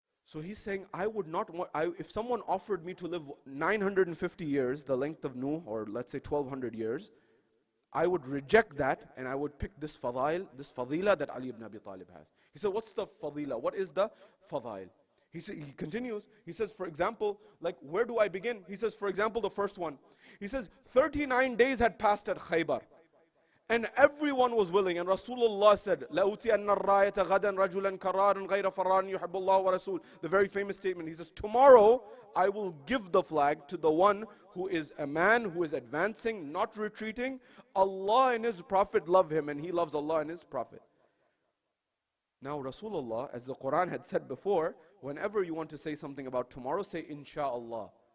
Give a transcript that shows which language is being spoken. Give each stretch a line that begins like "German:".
English: So he's saying, I would not want, if someone offered me to live 950 years, the length of Nuh, or let's say 1200 years, I would reject that and I would pick this fadila that Ali ibn Abi Talib has. He said, what's the fadila? What is the fadail? He continues, he says, for example, like, where do I begin? He says, for example, the first one. He says, 39 days had passed at Khaybar. And everyone was willing. And Rasulullah said,
Arabic: لَأُوتِيَنَّ الرَّايَةَ غَدًا رَجُلًا كَرَارًا غَيْرَ فَرَارٍ يُحِبُّ اللَّهُ وَرَسُولُهُ.
English: The very famous statement. He says, tomorrow I will give the flag to the one who is a man who is advancing, not retreating. Allah and His Prophet love him, and he loves Allah and His Prophet. Now Rasulullah, as the Quran had said before, whenever you want to say something about tomorrow, say inshaAllah.